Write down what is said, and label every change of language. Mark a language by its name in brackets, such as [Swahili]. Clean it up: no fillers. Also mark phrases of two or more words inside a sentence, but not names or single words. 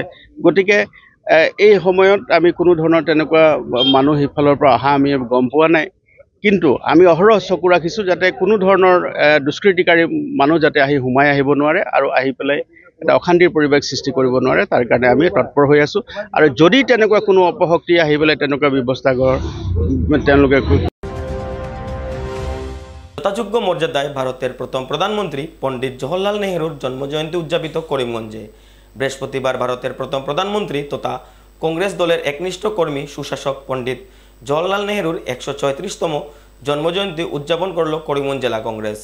[Assamese] গতিকে এই সময়ত আমি কোনো ধৰণৰ তেনেকুৱা মানুহ সিফালৰ পৰা অহা আমি গম পোৱা নাই, কিন্তু আমি অহৰহ চকু ৰাখিছোঁ যাতে কোনো ধৰণৰ দুষ্কৃতিকাৰী মানুহ যাতে আহি সোমাই আহিব নোৱাৰে আৰু আহি পেলাই এটা অশান্তিৰ পৰিৱেশ সৃষ্টি কৰিব নোৱাৰে, তাৰ কাৰণে আমি তৎপৰ হৈ আছোঁ। আৰু যদি তেনেকুৱা কোনো অপশক্তি আহি পেলাই তেনেকুৱা ব্যৱস্থা তেওঁলোকে [Bangla] যথাযোগ্য মর্যাদায় ভারতের প্রথম প্রধানমন্ত্রী পণ্ডিত জওহরলাল নেহরুর জন্মজয়ন্তী উদযাপিত করিমগঞ্জে। বৃহস্পতিবার ভারতের প্রথম প্রধানমন্ত্রী তথা কংগ্রেস দলের একনিষ্ঠ কর্মী সুশাসক পণ্ডিত জওহরলাল নেহরুর 134তম জন্মজয়ন্তী উদযাপন করল করিমগঞ্জ জেলা কংগ্রেস।